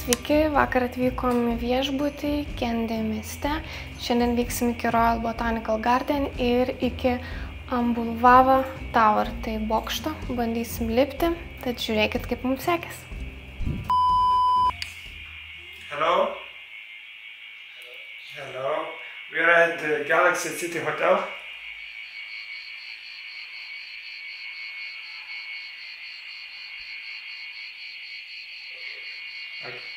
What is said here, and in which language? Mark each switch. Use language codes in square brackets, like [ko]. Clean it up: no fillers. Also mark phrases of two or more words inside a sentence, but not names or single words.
[lt] Sveiki, vakar atvykom į viešbutį Kendė mieste. Šiandien vyksim iki Royal Botanical Garden ir iki Ambulvava Tower, tai bokšto. Bandysim lipti, tad žiūrėkit, kaip mums sekės. [en] Hello. Hello. We are at the Galaxy City Hotel. Okay.